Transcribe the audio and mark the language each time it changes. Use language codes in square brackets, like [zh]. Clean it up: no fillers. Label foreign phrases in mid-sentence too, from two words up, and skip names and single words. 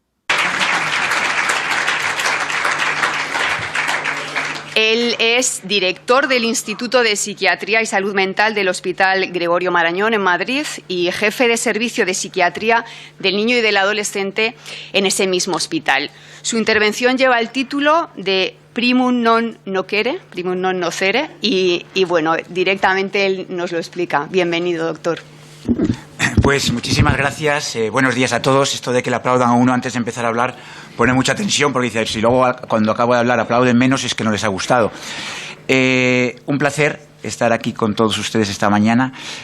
[es] Él es director del Instituto de Psiquiatría y Salud Mental del Hospital Gregorio Marañón en Madrid y jefe de servicio de psiquiatría del niño y del adolescente en ese mismo hospital. Su intervención lleva el título de [la] Primum non nocere, primum non nocere, [es] y bueno, directamente él nos lo explica. Bienvenido, doctor. Pues muchísimas gracias. Buenos días a todos. Esto de que le aplaudan a uno antes de empezar a hablar pone mucha tensión, porque dice, si luego cuando acabo de hablar aplauden menos, es que no les ha gustado. Un placer estar aquí con todos ustedes esta mañana.